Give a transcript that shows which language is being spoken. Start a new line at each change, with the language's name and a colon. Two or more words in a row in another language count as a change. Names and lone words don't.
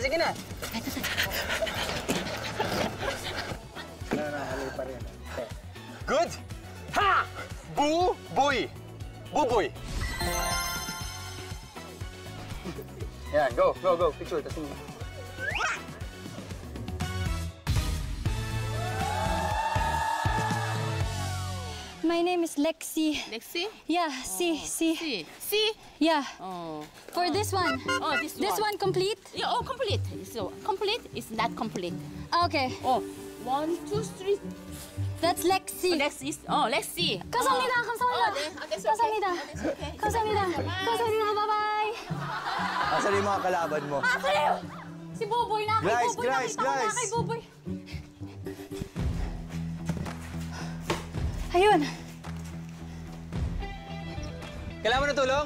Filipino: Nakakaloy pa rin.
English: Good! Ha! Buboy!
Filipino: Yan, go. Picture, tapos mo.
English: My name is Lexi. Lexi? Yeah, C. C? Yeah. Oh. For this one. Oh, this one. This one complete? Yeah, oh, complete. So, complete is not complete. Okay. Oh, 1, 2, 3. That's Lexi. Lexi.
Korean: 감사합니다. 감사합니다. 감사합니다.
English: Bye-bye.
Filipino: Asan yung mga kalaban mo? Sa'yo! Si Buboy na kay Buboy. Guys. Nakita ko na kay Buboy. Ayun. Kailangan mo ng tulong?